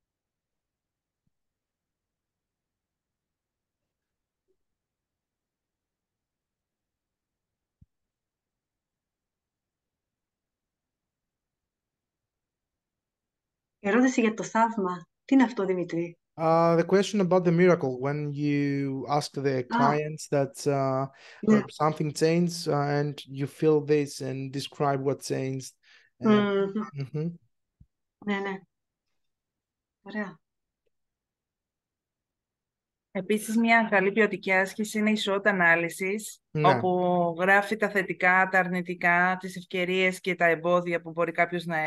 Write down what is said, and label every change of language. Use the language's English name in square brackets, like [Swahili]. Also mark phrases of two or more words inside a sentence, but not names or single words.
[Greek] Ερώτηση για το θαύμα. Τι είναι αυτό, Δημήτρη? [English] The question about the miracle, when you ask the clients that something changed and you feel this and describe what changed. [Greek] Ναι. Ωραία. Επίσης, μια καλή ποιοτική άσκηση είναι η SWOT ανάλυσης, όπου γράφει τα θετικά, τα αρνητικά, τις ευκαιρίες και τα εμπόδια που μπορεί κάποιος να